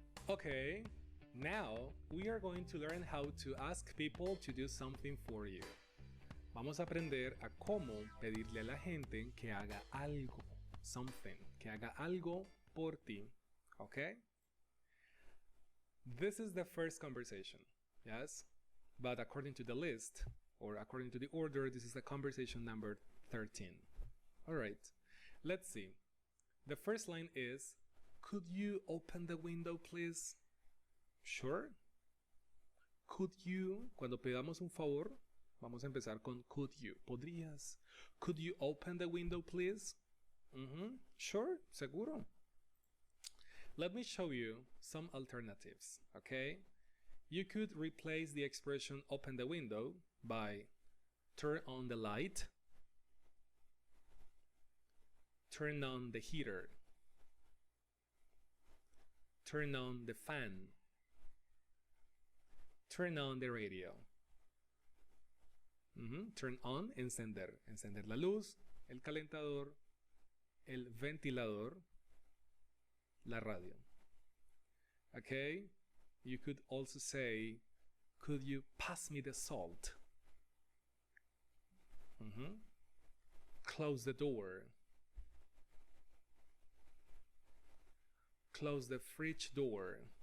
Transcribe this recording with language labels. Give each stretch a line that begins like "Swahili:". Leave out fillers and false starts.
English: Okay, now we are going to learn how to ask people to do something for you.
Spanish: Vamos a aprender a cómo pedirle a la gente que haga algo,
English: something,
Spanish: que haga algo por ti.
English: Okay? This is the first conversation, yes? But according to the list, or according to the order, this is the conversation number 13. All right, let's see. The first line is, could you open the window, please? Sure. Could you,
Spanish: cuando pedamos un favor, vamos a empezar con
English: could you.
Spanish: ¿Podrías?
English: Could you open the window, please? Sure,
Spanish: seguro.
English: Let me show you some alternatives, okay? You could replace the expression open the window by turn on the light, turn on the heater, turn on the fan, turn on the radio. Turn on,
Spanish: encender. Encender la luz, el calentador, el ventilador, la radio.
English: Okay? You could also say, could you pass me the salt? Close the door. Close the fridge door.